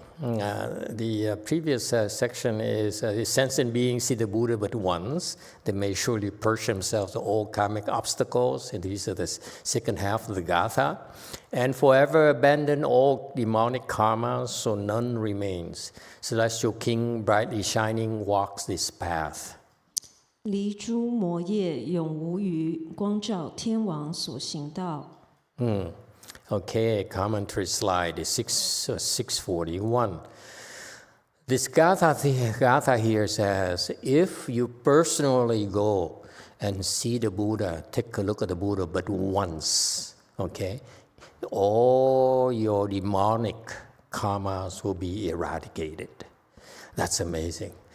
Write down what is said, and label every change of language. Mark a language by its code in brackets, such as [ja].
[en] The previous section is the sentient beings see the Buddha but once. They may surely purge themselves of all karmic obstacles. And these are the second half of the Gatha. And forever abandon all demonic karmas, so none remains. Celestial King, brightly shining, walks this path. [zh] 离诸魔业永无余，光照天王所行道。 [en] Okay, commentary slide is 641. This Gatha here says, if you personally go and see the Buddha, take a look at the Buddha but once, okay, all your demonic karmas will be eradicated. That's amazing.